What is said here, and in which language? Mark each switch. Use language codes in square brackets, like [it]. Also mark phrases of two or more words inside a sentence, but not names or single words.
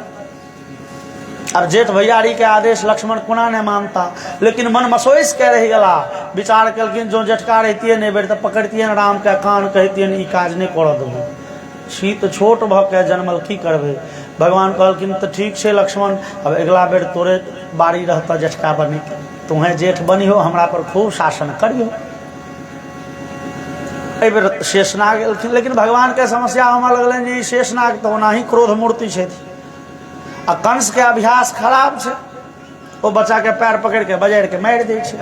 [mai] अब जेठ भैयारी के आदेश लक्ष्मण कोना नहीं मानता, लेकिन मन मसोइस के रह गला। विचार कलखिन जो जेठका रहतियै नहीं बेर तऽ पकड़तियै राम के कान, कहतियै ई काज नहीं करऽ देबै, छी तऽ छोट भऽ के जन्मल, की करबै। भगवान कहलखिन तऽ ठीक छै लक्ष्मण, अब अगला बेर तोरे बारी रहता जेठका बनी, तुम्हें जेठ बनिहो, हमरा पर खूब शासन करियो। एहि बेर शेषनाग एलखिन, लेकिन भगवान के समस्या होमऽ लगलनि जे शेषनाग तऽ ओनाही क्रोध मूर्ति छथि, आ कंस के अभ्यास खराब छै, ओ बच्चा के पैर पकड़ के बजारि के मारि दै छै।